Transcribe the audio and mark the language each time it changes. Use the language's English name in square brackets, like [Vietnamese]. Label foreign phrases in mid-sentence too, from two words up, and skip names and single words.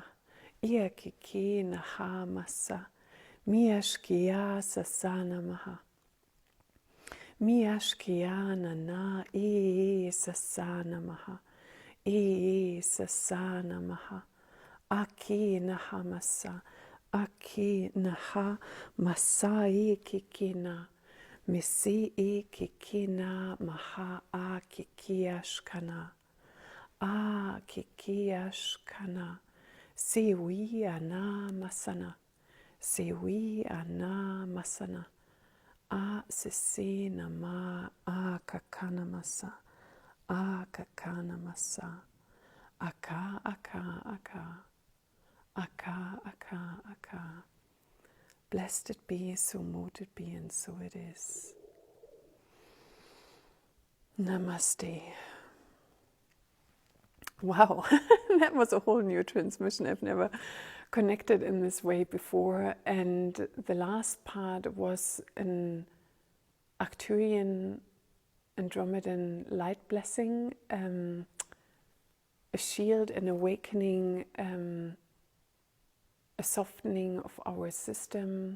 [English] Ia kiki nahamasa. Miashkia sasana maha. Miashkia na I sasana maha. I sasana maha. Aki nahamasa. Aki naha masai kikina. Misi I kikina maha a kikiashkana. A kikiashkana. Siwi ana masana. Siwi ana masana. A sisi nama a kakana masa. A kakana masa. Aka aka aka. Aka aka aka. Blessed it be, so mote it be, and so it is. Namaste. Wow, that was a whole new transmission. I've never connected in this way before. And the last part was an Arcturian Andromedan light blessing, a shield, an awakening, a softening of our system.